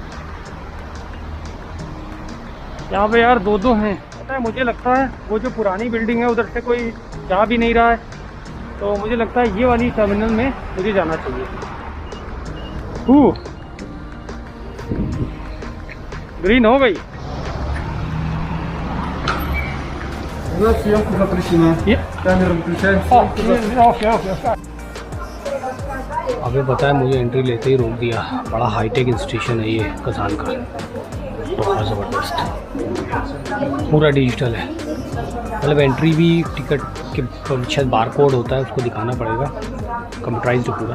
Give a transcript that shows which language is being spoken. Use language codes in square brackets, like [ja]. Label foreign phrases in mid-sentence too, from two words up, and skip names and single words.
[hi] यहाँ पे यार दो हैं। पता है मुझे लगता है वो जो पुरानी बिल्डिंग है उधर से कोई जा भी नहीं रहा है, तो मुझे लगता है ये वाली टर्मिनल में मुझे जाना चाहिए। ग्रीन हो गई। [ru] Съемка запрещена. Камера выключается. [hi] अभी पता है मुझे एंट्री लेते ही रोक दिया। बड़ा [en] high-tech institution [hi] है ये कज़ान का, बहुत ज़बरदस्त, पूरा डिजिटल है। मतलब एंट्री भी टिकट के शायद बारकोड होता है, उसको दिखाना पड़ेगा, कंप्यूटराइज्ड पूरा।